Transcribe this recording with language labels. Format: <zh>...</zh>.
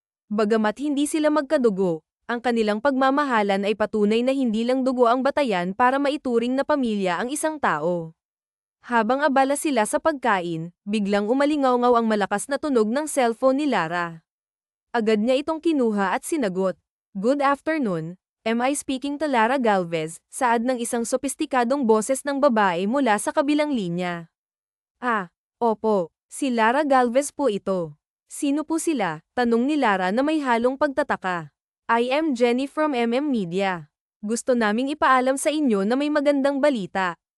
<tl>Bagamat hindi sila magkadugo, ang kanilang pagmamahalan ay patunay na hindi lang dugo ang batayan para maituring na pamilya ang isang tao. Habang abala sila sa pagkain, biglang umalingaw-ngaw ang malakas na tunog ng cellphone ni Lara. Agad niya itong kinuha at sinagot.</tl> <en>Good afternoon, am I speaking to Lara Galvez?</en> <tl>Saad ng isang sopistikadong boses ng babae mula sa kabilang linya. Ah, opo, si Lara Galvez po ito. Sino po sila? Tanong ni Lara na may halong pagtataka.</tl> <en>I am Jenny from Media.</en> <tl>Gusto naming ipaalam sa inyo na may magandang balita.</tl>